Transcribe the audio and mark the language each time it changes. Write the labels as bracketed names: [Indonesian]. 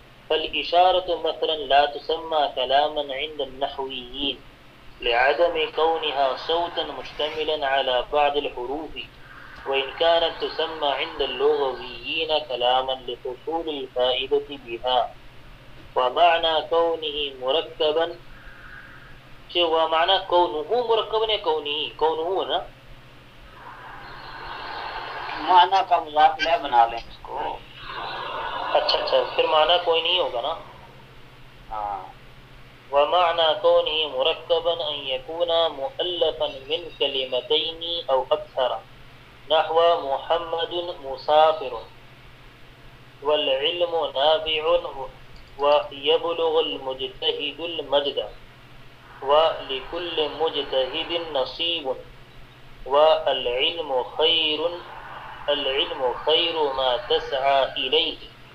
[Arabic] فالإشارة مثلا لا تسمى كلاما عند النحويين لعدم كونها صوتا مشتملا على بعض الحروف، وإن كانت تسمى عند اللغويين كلاما لحصول الفائدة بها، ومعنى كونه مركبا، ومعنى كونه مركبا، كونه كونه هنا [Urdu] معنى کا مضاف ہے، بنا لیں اس کو. اچھا اچھا پھر معنی کوئی نہیں ہوگا نا. ہاں [Arabic] ومعنى كونه مركبا ان يكون مؤلفا من كلمتين او اكثر نحو محمد مسافر والعلم نافع ويبلغ المجتهد المجد ولكل مجتهد نصيب والعلم خير العلم خير ما تسعى اليه